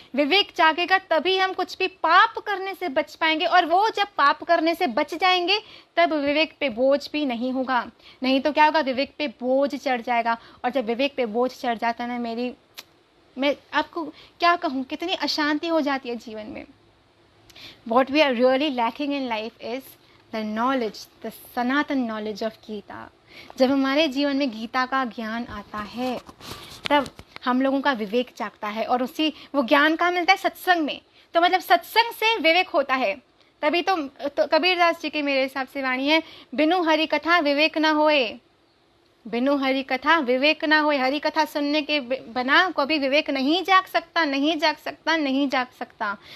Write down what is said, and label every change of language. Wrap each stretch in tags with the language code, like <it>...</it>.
<hi>विवेक जागेगा तभी हम कुछ भी पाप करने से बच पाएंगे, और वो जब पाप करने से बच जाएंगे तब विवेक पे बोझ भी नहीं होगा। नहीं तो क्या होगा, विवेक पे बोझ चढ़ जाएगा। और जब विवेक पे बोझ चढ़ जाता है ना, मैं आपको क्या कहूँ, कितनी अशांति हो जाती है जीवन में।</hi> <en>What we are really lacking in life is the knowledge, the Sanatan knowledge of Gita.</en> <hi>जब हमारे जीवन में गीता का ज्ञान आता है तब हम लोगों का विवेक जागता है, और उसी वो ज्ञान कहाँ मिलता है? सत्संग में। तो मतलब सत्संग से विवेक होता है, तभी तो कबीरदास जी की मेरे हिसाब से वाणी है, बिनु हरि कथा विवेक ना होए, बिनु हरि कथा विवेक ना होए। हरि कथा सुनने के बिना कभी विवेक नहीं जाग सकता, नहीं जाग सकता, नहीं जाग सकता।</hi>